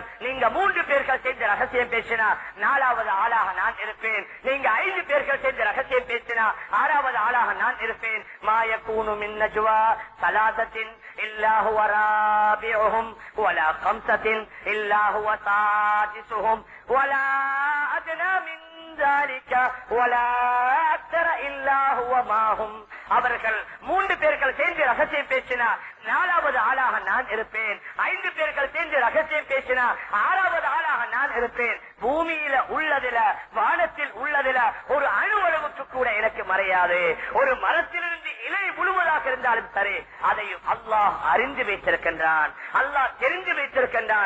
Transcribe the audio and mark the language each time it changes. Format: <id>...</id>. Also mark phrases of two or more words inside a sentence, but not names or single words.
<ta>நீங்க 3 பேர்கள் சேர்ந்து ரகசியம் பேசினா 4வது ஆளாக நான் இருப்பேன். நீங்க 5 பேர்கள் சேர்ந்து ரகசியம் பேசினா 6வது ஆளாக நான் இருப்பேன்.</ta> <ar>ما يكون من نجوى ثلاثة إلا هو رابعهم ولا خمسة إلا هو سادسهم ولا أدنى من ذلك ولا أكثر إلا هو معهم.</ar> <ta>அவர்கள் 3 பேர்கள் சேர்ந்து ரகசியம் பேசினா 4வது ஆளாக நான் இருப்பேன். 5 பேர்கள் சேர்ந்து ரகசியம் பேசினா 6வது ஆளாக நான் இருப்பேன். பூமியில உள்ளதில, வானத்தில் உள்ளதில ஒரு அணுவளவுக்கு கூட எனக்கு மறையாது. ஒரு மரத்திலிருந்து இலை முழுவதாக இருந்தாலும் சரி, அதையும் அல்லாஹ் அறிந்து வைத்திருக்கின்றான், அல்லாஹ் தெரிந்து வைத்திருக்கின்றான்.</ta>